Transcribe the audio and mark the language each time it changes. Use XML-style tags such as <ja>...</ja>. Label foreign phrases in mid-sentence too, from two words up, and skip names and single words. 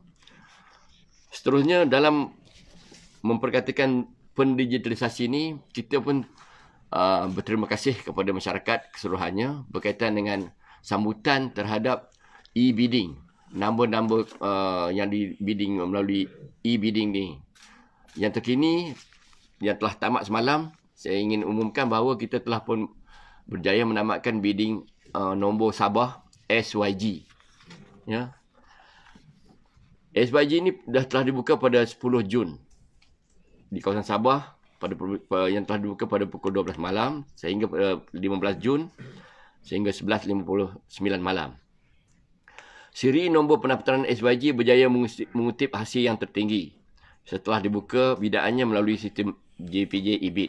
<ms>Seterusnya, dalam memperkatakan pendigitalisasi ini, kita pun berterima kasih kepada masyarakat keseluruhannya berkaitan dengan sambutan terhadap e-bidding. Nombor-nombor yang di-bidding melalui e-bidding ni. Yang terkini, yang telah tamat semalam, saya ingin umumkan bahawa kita telah pun berjaya menamatkan bidding nombor Sabah SYG. Ya. SYG ni telah dibuka pada 10 Jun di kawasan Sabah, yang telah dibuka pada pukul 12 malam sehingga 15 Jun sehingga 11.59 malam. Siri nombor pendaftaran SYG berjaya mengutip hasil yang tertinggi setelah dibuka bidaannya melalui sistem JPJ e-bid.</ms>